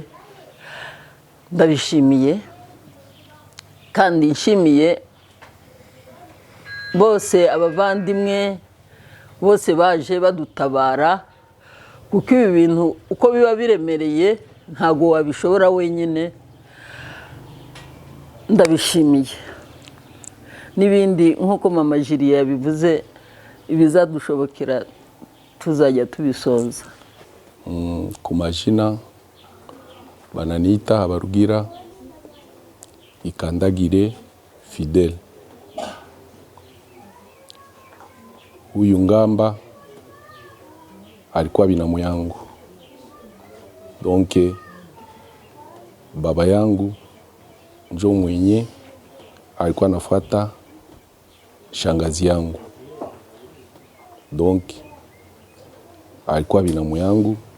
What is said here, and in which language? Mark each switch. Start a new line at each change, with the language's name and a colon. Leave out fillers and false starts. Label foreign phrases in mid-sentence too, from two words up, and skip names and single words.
Kinyarwanda: Ndabishimiye kandi nshimiye bose abavandimwe bose baje badutabara, kuko ibi bintu uko biba biremereye ntago wabishobora wenyine. Ndabishimiye. N'ibindi nk'uko mama Julie yabivuze, ibizadushobokera tuzajya tubisoza. Ku majina bananiita Habarugira Ikandagire Fidel.
Swahili: Huyu Ngamba alikuwa binamu yangu, donc baba yangu njo mwenye alikuwa anafuata shangazi yangu, donc alikuwa binamu yangu.